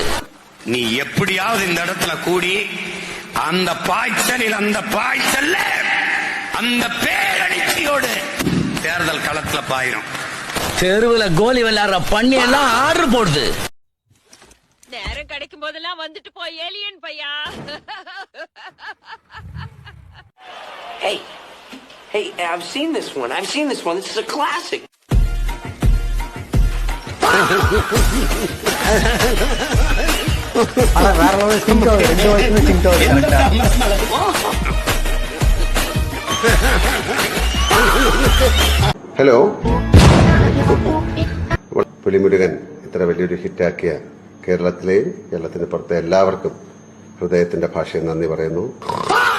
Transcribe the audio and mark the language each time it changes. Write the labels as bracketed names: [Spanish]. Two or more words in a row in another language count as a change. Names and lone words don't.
[Tamil] நீ எப்படியாவது இந்த இடத்துல கூடி அந்த பாய்ச்சலில் அந்த பேரணிக்கையோடு தேர்தல் களத்துல பாயிரும். தெருவுல கோலி விளையாடுற பண்ணி எல்லாம் ஆர்டர் போடுது. நேரம் கிடைக்கும் போதெல்லாம் வந்துட்டு போய் ஏலியன் பையா. [English] Hey, I've seen this one. This is a classic. [Tamil] வேற லெவல் சிங்க் ஆகுது. 2 வயசுல சிங்க் ஆகுது. [Malayalam] ഹലോ, പുലിമുരുകൻ ഇത്ര വലിയൊരു ഹിറ്റാക്കിയ കേരളത്തിലെയും കേരളത്തിന് പുറത്തെ എല്ലാവർക്കും ഹൃദയത്തിന്റെ ഭാഷയിൽ നന്ദി പറയുന്നു.